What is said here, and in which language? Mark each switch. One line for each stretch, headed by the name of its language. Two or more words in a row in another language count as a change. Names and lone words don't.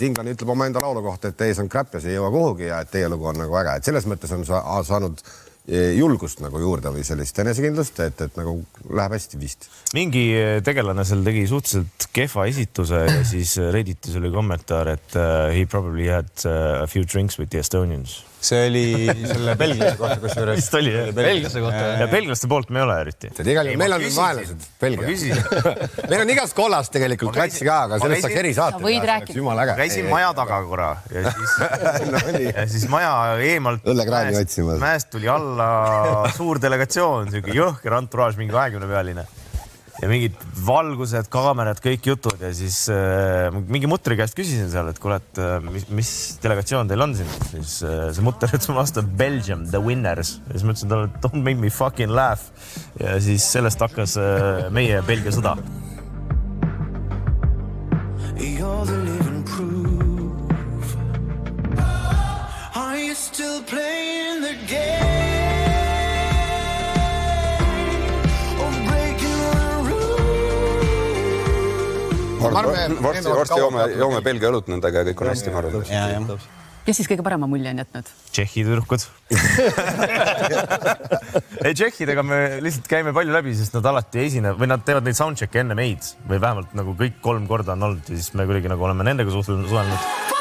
Estonian: Inglane ütleb oma enda laulu kohta, et teie on crap ja see ei jõua kuhugi ja et teie lugu on nagu äge. Et selles mõttes on saanud julgust nagu juurde või sellist enesekindlust, et nagu läheb hästi vist. Mingi tegelane seal tegi suhteliselt kehva esituse ja siis Redditis oli kommentaar, et
English: he probably had a few drinks with the Estonians.
Estonian: See oli selle belglase kohta, kus juures. Vist oli, belglase kohta. Ja belglaste poolt me ei ole eriti. Meil on vaenlased, Belgia. Meil on igast kollast tegelikult klassi ka, aga sellest saaks eri saate. Võid rääkida. Ma käisin maja taga korra ja siis maja eemalt mäest tuli alla suur delegatsioon, jõhker entourage, mingi 20-pealine. Ja mingid valgused, kaamerad, kõik jutud ja siis mingi mutri käest küsisin seal, et kuule, et mis delegatsioon teil on siin? Siis see mutter ütles mulle vastu
English: Belgium, the winners.
Estonian: Ja siis ma ütlesin talle,
English: don't make me fucking laugh.
Estonian: Ja siis sellest hakkas meie Belgia sõda.
English: You're the living proof. Are you still playing the game?
Estonian: Varsti joome Belgia õlut nendega ja kõik on hästi marud. Kes siis kõige parema mulje on jätnud? Tšehhi tüdrukud. Ei, tšehhidega me lihtsalt käime palju läbi, sest nad alati esine või nad teevad neid soundchecke enne meid või vähemalt nagu kõik 3 korda on olnud ja siis me kuidagi nagu oleme nendega suhelnud.